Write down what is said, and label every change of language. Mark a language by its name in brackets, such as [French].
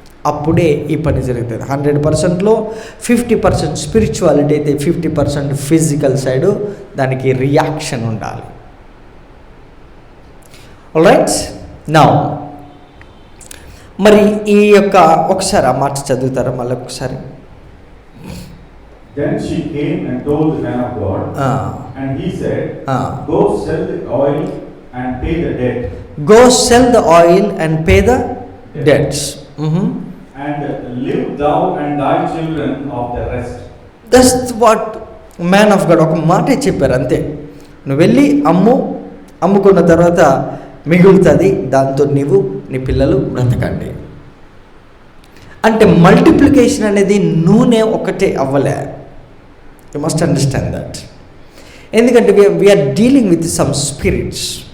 [Telugu] అప్పుడే ఈ పని జరుగుతుంది. 100%లో 50% స్పిరిచువాలిటీ అయితే 50% ఫిజికల్ సైడు దానికి రియాక్షన్ ఉండాలి. [English] alright, now [Telugu] మరి ఈ యొక్క ఒకసారి ఆ మాట చదువుతారా మళ్ళీ ఒకసారి? [English] Then she came and told the man of God, and he said, Go sell the oil and pay the debt. Go sell the oil and pay the debts. And live thou and thy children of the rest. That's what man of God [Telugu] ఒక మాటే చెప్పారు అంతే. నువ్వు వెళ్ళి అమ్ముకున్న తర్వాత మిగులుతుంది, దాంతో నీవు నీ పిల్లలు బ్రతకండి. అంటే మల్టిప్లికేషన్ అనేది నూనె ఒకటే అవ్వలే. [English] You must understand that. [Telugu] ఎందుకంటే [English] We are dealing with some spirits.